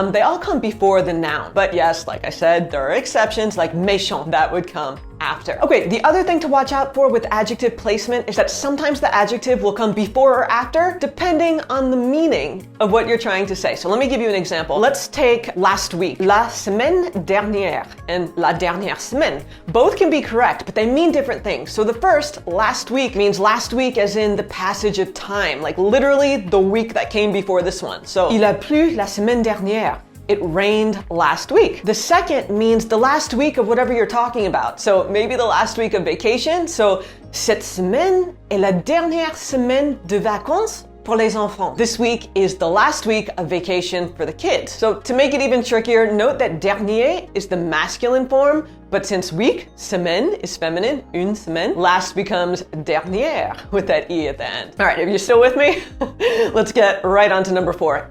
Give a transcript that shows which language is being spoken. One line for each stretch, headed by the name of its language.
English: They all come before the noun. But yes, like I said, there are exceptions, like méchant, that would come after. Okay, the other thing to watch out for with adjective placement is that sometimes the adjective will come before or after, depending on the meaning of what you're trying to say. So let me give you an example. Let's take last week.
French: La semaine dernière and la dernière semaine.
English: Both can be correct, but they mean different things. So the first, last week, means last week as in the passage of time, like literally the week that came before this one.
French: So, il a plu la semaine dernière.
English: It rained last week. The second means the last week of whatever you're talking about. So maybe the last week of vacation.
French: So, cette semaine est la dernière semaine de vacances pour les enfants.
English: This week is the last week of vacation for the kids. So to make it even trickier, note that dernier is the masculine form, but since week, semaine is feminine, une semaine, last becomes dernière with that E at the end. All right, if you're still with me, let's get right on to number 4.